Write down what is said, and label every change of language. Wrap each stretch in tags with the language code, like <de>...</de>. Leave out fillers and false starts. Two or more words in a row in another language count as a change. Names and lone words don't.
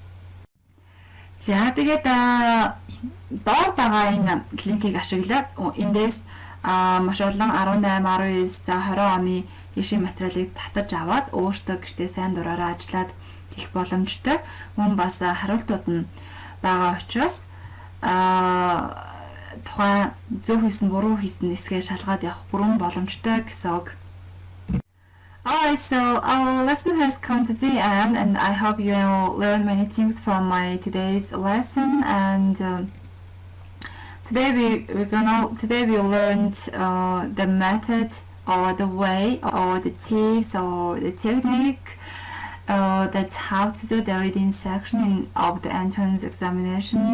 <mn>За тэгээд доор байгаа энэ линкийг ашиглаад эндээс маш олон 18, 19, за 20 оны ишийн материалыг татаж аваад өөртөө гэртээ сайн дураараа ажиллаад их боломжтой. Мөн бас хариултууд нь байгаа учраас тухайн зөв хийсэн буруу хийсэн хэсгээ шалгаад явах бүрэн боломжтой гэсэн үг.</mn> <en>Alright, so our lesson has come to the end, and I hope you learned many things from my today's lesson. And today we learned the method or the way or the tips or the technique that's how to do the reading section of the entrance examination.</en>